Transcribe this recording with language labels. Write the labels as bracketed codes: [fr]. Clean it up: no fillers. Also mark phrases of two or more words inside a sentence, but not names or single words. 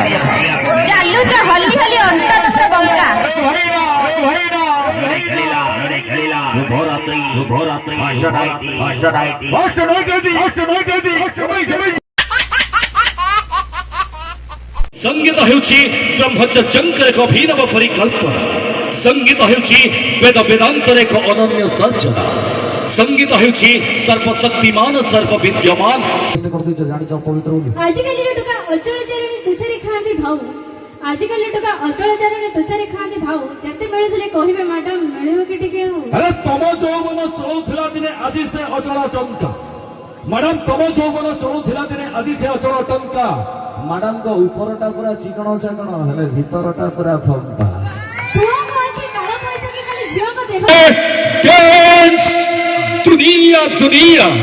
[or] चालू चा हली हली अंटा तमर बंका संगीत ହେଉଛି ବ୍ରହ୍ମଚର୍ଯ୍ୟଙ୍କର ଏକ ଅଭିନବ ପରିକଳ୍ପନା। संगीत ହେଉଛି ବେଦ ବେଦାନ୍ତର ଏକ ଅନନ୍ୟ ସର୍ଜନା। संगीत ହେଉଛି ସର୍ବଶକ୍ତିମାନ ସର୍ବବିଦ୍ୟମାନ। ଆଜିକାଲିର ଟୋକା ଅଚଳ ଚାରଣୀ ତୁଚାରୀ ଖାଆନ୍ତି ଭାଉ ଆଜିକାଲି ଟୋକା ଅଚଳ ଚାରଣୀ ତୁଚାରୀ ଖାଆନ୍ତି ଭାଉ ଯେତେ ମିଳୁଥିଲେ କହିବେ ମ୍ୟାଡାମ ମିଳିବ କି ଟିକେ ଆରେ ତମ ଯୌବନ ଚଳୁଥିଲା ଦିନେ ଆଜି ସେ ଅଚଳ ଟଙ୍କା ମ୍ୟାଡାମ ତମ ଯୌବନ ଚଳୁଥିଲା ଦିନେ ଆଜି ସେ ଅଚଳ ଟଙ୍କା ମ୍ୟାଡାମଙ୍କ ଉପରଟା ପୁରା ଚିକଣ ଚାକଣ ହେଲେ ଭିତରଟା ପୁରା ଫମ୍ପା [hi] दुनिया दुनिया